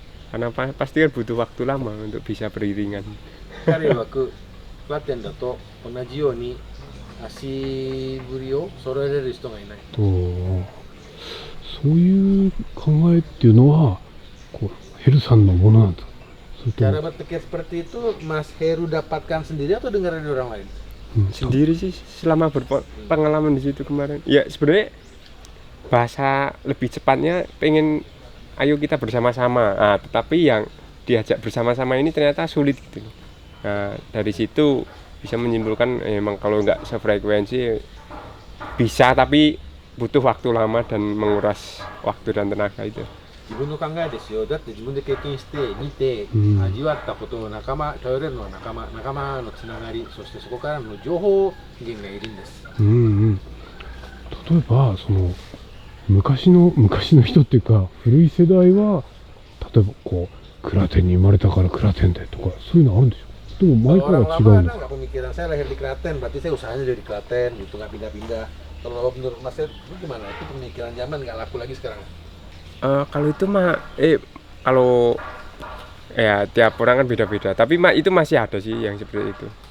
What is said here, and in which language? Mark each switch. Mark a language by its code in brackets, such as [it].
[id] Karena pasti kan butuh waktu lama untuk bisa beriringan. [ja] 彼曰くクラテンだと同じように足振りを揃えれる人がいない。そういう考えっていうのはこうヘルさんのものなんですか？ [id] Cara berpikir seperti itu Mas Heru dapatkan sendiri atau dengar dari orang lain? Sendiri sih selama berpengalaman di situ kemarin. Ya sebenarnya bahasa lebih cepatnya pengen ayo kita bersama-sama. Tetapi yang diajak bersama-sama ini ternyata sulit gitu. Nah, dari situ bisa menyimpulkan emang kalau nggak sefrekuensi bisa tapi butuh waktu lama dan menguras waktu dan tenaga itu. [ja] 自分の考えですよ。だって自分で経験して見て、味わったことを頼れるのは仲間のつながり、そしてそこからの情報源がいるんです。例えばその昔の人っていうか古い世代は例えばこうクラテンに生まれたからクラテンでとかそういうのあるんでしょう。でも前から違うんですか。 [id] nggak pemikiran saya lahir di Klaten, berarti saya usahanya dari Klaten gitu nggak pindah-pindah. Kalau menurut Mas Heru gimana? Itu pemikiran zaman nggak laku lagi sekarang. Kalau itu mah kalau ya tiap orang kan beda-beda. Tapi itu masih ada sih yang seperti itu.